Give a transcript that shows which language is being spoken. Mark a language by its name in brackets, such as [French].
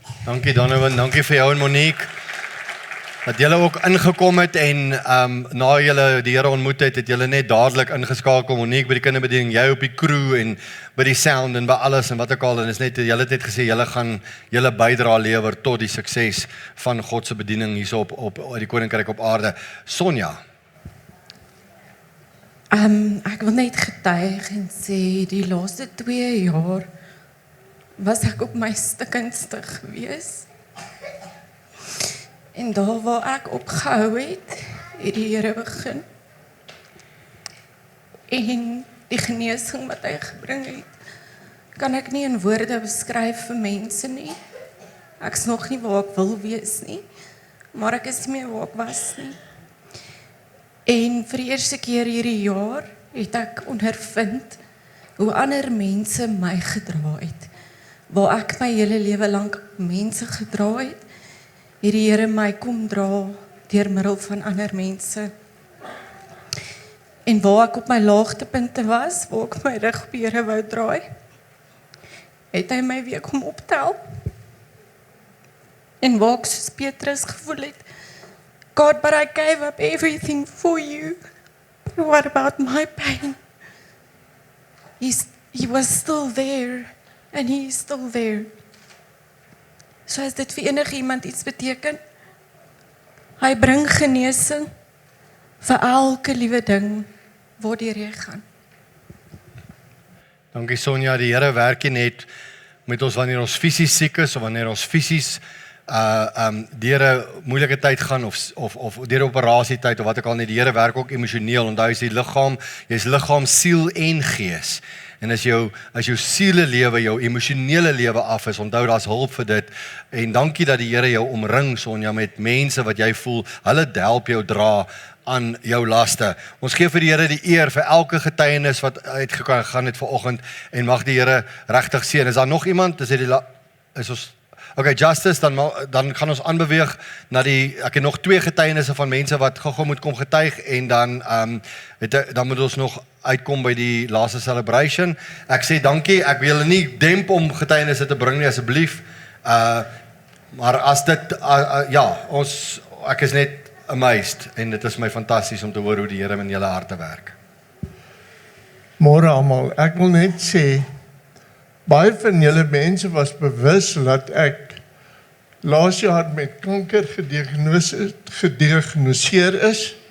[Afrikaans] Dankie Donovan, dankie vir jou en Monique. Dat julle ook ingekom het en na julle die Here ontmoet het, het julle net dadelik ingeskakel, Monique by die kinderbediening, jy op die crew en by die sound en by alles en wat ook al, en is net, julle het net gesê, julle gaan julle bydra lewer tot die sukses van God se bediening hier op die Koninkryk op aarde. Sonja. Ek wil net getuig en sê, die laaste 2 jaar was ek op my stikkendste gewees. En daar waar ek opgehou het die Here begin. En die genesing wat hy gebring het, kan ek nie in woorde beskryf vir mense nie. Ek is nog nie waar ek wil wees nie, maar ek is nie meer waar ek was nie. En vir die eerste keer hierdie jaar het ek ondervind hoe ander mense my gedra het. Waar ek my hele lewe lank mense gedra het, hierdie Here my kom dra deur middel van ander mense. En waar ek op my laagtepunte was, waar ek my rug op die Here wou draai, het hy my weer kom optel. En waar ek soos Petrus gevoel het, [English] God, but I gave up everything for you. What about my pain? He was still there, and he is still there. [Afrikaans] So as dit vir enige iemand iets beteken, hy bring genesing vir elke liewe ding waardeur jy gaan. Dankie Sonja, die Here werk nie net met ons wanneer ons fisies siek is of wanneer ons fisies deur 'n moeilike tyd gaan of deur 'n operasietyd of wat ook al nie. Die Here werk ook emosioneel. Onthou is die liggaam, jy's liggaam, siel en gees. En as jou siele lewe, jou emosionele lewe af is, onthou daar's hulp vir dit. En dankie dat die Here jou omring, Sonja, met mense wat jy voel, hulle help jou dra aan jou laste. Ons gee vir die Here die eer vir elke getuienis wat uitgegaan het vanoggend en mag die Here regtig seën. Is daar nog iemand? Is ons okay, Justice, dan gaan ons aanbeweeg na ek het nog 2 getuienisse van mense wat gou moet kom getuig en dan moet ons nog uitkom by die laaste celebration. Ek sê dankie, ek wil julle nie demp om getuienisse te bring nie asseblief. Maar as dit ek is net amazed en dit is my fantasties om te hoor hoe die Here in julle harte werk. Môre almal, ek wil net sê baie van julle mense was bewus dat ek laas jaar met kanker gediagnoseer is.